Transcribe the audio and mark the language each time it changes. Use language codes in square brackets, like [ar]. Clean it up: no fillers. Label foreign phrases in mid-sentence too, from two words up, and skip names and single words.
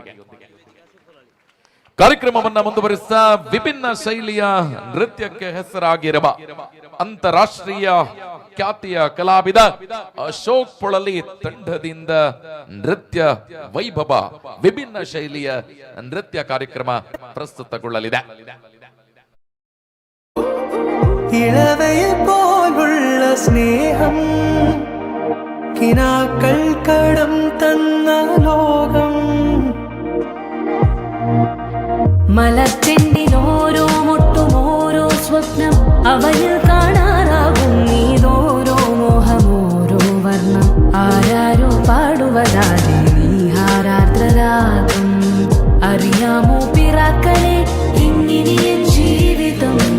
[kn] ಕಾರ್ಯಕ್ರಮವನ್ನ ಮುಂದುವರಿಸ್ತಾ ವಿಭಿನ್ನ ಶೈಲಿಯ ನೃತ್ಯಕ್ಕೆ ಹೆಸರಾಗಿರುವ ಅಂತಾರಾಷ್ಟ್ರೀಯ ಖ್ಯಾತಿಯ ಕಲಾವಿದ ಅಶೋಕ್ ಪೊಳಲಿ ತಂಡದಿಂದ ನೃತ್ಯ ವೈಭವ, ವಿಭಿನ್ನ ಶೈಲಿಯ ನೃತ್ಯ ಕಾರ್ಯಕ್ರಮ ಪ್ರಸ್ತುತಗೊಳ್ಳಲಿದೆ. [ml] ഇളവയിൽ പോലുള്ള സ്നേഹം കിനാക്കൾ കടം തന്ന ലോകം മലത്തെണ്ടിലോരോ മുട്ടും ഓരോ സ്വപ്നം അവയിൽ കാണാറാകും നീതോരോ മോഹമോരോ വർണ്ണം ആരാരോ പാടുവതാതെ നീഹാരാർദ്രരാഗം അറിയാമോ പിറാക്കളെ ഇങ്ങിനിയ ജീവിതം